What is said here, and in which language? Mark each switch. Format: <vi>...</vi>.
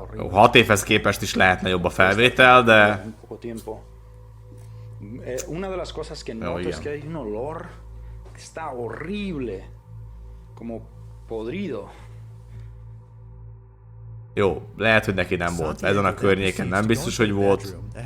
<hu>6 évhez képest is lehetne jobb a felvétel, de...</hu> <es>Una de las cosas que noto es que hay un olor que está horrible, como podrido.</es> <hu>Jó, lehet, hogy neki nem volt. Ezen a környéken nem biztos, hogy volt.</hu>